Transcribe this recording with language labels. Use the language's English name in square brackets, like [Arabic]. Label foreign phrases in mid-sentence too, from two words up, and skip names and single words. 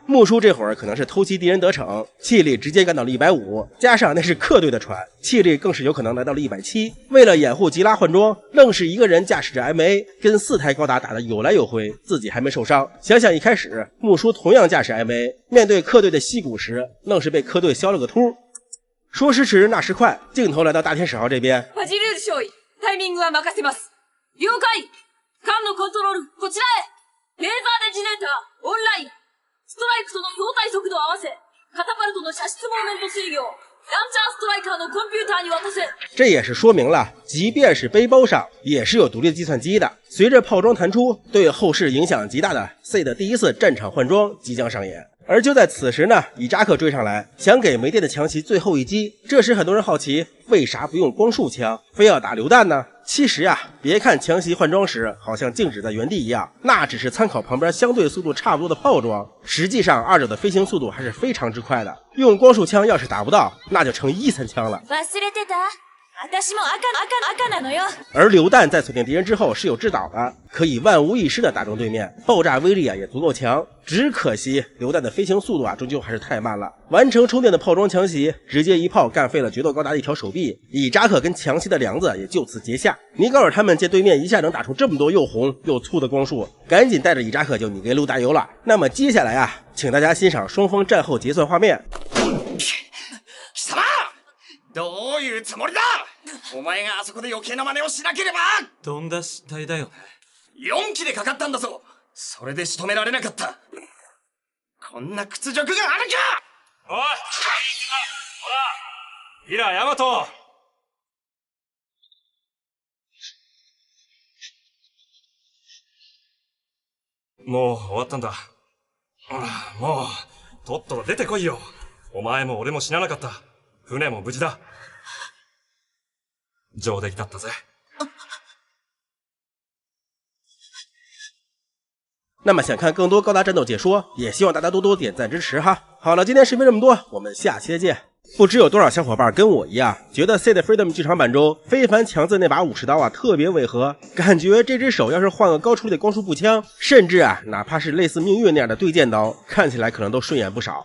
[Chinese] 木叔这会儿可能是偷袭敌人得逞，气力直接干到了150，加上那是客队的船，气力更是有可能来到了170。为了掩护吉拉换装，愣是一个人驾驶着 MA 跟4台高达打得有来有回，自己还没受伤。想想一开始木叔同样驾驶 MA， 面对客队的溪谷时，愣是被客队削了个秃。说时迟，那时快，镜头来到大天使号这边。 [Japanese] ファジルール少尉、タイミングは任せます。了解。艦のコントロール、こちらへ。レーザーデジネーター、オンライン。ストライクとの相対速度を合わせ、カタパルトの射出モーメント制御をランチャーストライカーのコンピューターに渡せ。 [Chinese] 这也是说明了，即便是背包上也是有独立的计算机的。随着炮装弹出，对后世影响极大的 C 的第一次战场换装即将上演。而就在此时呢，以扎克追上来，想给没电的强袭最后一击。这时很多人好奇，为啥不用光束枪，非要打榴弹呢？其实啊，别看强袭换装时好像静止在原地一样，那只是参考旁边相对速度差不多的炮装，实际上二者的飞行速度还是非常之快的。用光束枪要是打不到，那就成1-3枪了。 [Japanese] 忘れてた。私も赤なのよ。 [Chinese] 而榴弹在锁定敌人之后是有制导的，可以万无一失的打中对面，爆炸威力啊也足够强。只可惜榴弹的飞行速度啊终究还是太慢了。完成充电的炮装强袭，直接一炮干废了决斗高达的一条手臂，以扎克跟强袭的梁子也就此结下。尼高尔他们见对面一下能打出这么多又红又粗的光束，赶紧带着以扎克就你给路加油了。那么接下来啊，请大家欣賞双方战后结算画面。 [Japanese] 貴様どういうつもりだ。お前があそこで余計な真似をしなければ。とんだ失態だよね。 4機でかかったんだぞ。それで仕留められなかった。こんな屈辱があるか。おい、ほら、イラ、ヤマト。もう終わったんだ。もうとっとと出てこいよ。お前も俺も死ななかった。船も無事だ。上出来だったぜ。 [Chinese] 那么想看更多高达战斗解说，也希望大家多多点赞支持哈。好了，今天视频这么多，我们下期再见。不知有多少小伙伴跟我一样，觉得 C 的 Freedom 剧场版中非凡强子那把武士刀啊特别违和，感觉这只手要是换个高出力的光束步枪，甚至啊哪怕是类似命运那样的对剑刀，看起来可能都顺眼不少。